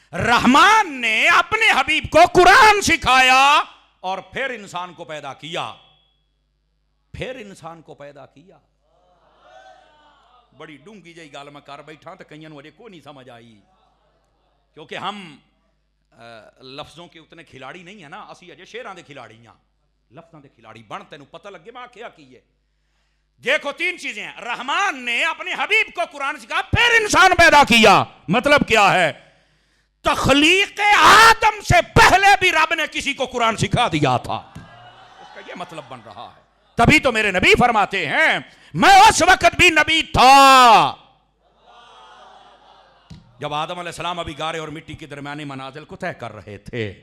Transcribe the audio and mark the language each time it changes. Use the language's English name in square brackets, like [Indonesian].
[Urdu] رحمان نے اپنے حبیب کو قرآن سکھایا اور پھر انسان کو پیدا کیا. پھر انسان کو پیدا کیا. [Punjabi] بڑی ڈونگی جئی گل میں کر بیٹھا تو کئیاں نوں اجے کوئی نہیں سمجھ آئی [Urdu] کیونکہ ہم لفظوں کے اتنے کھلاڑی نہیں ہیں نا. [Punjabi] اسی اجے شعراں دے کھلاڑی ہاں, لفظاں دے کھلاڑی بن. تینوں پتہ لگے میں کیا کیے. [Urdu] دیکھو تین چیزیں ہیں. رحمان نے اپنے حبیب کو قرآن سکھایا پھر انسان پیدا کیا. مطلب کیا ہے؟ تخلیق آدم سے پہلے بھی رب نے کسی کو قرآن سکھا دیا تھا. اس کا یہ مطلب بن رہا ہے. تبھی تو میرے نبی فرماتے ہیں میں اس وقت بھی نبی تھا جب آدم علیہ السلام ابھی گارے اور مٹی کے درمیانی منازل کو طے کر رہے تھے.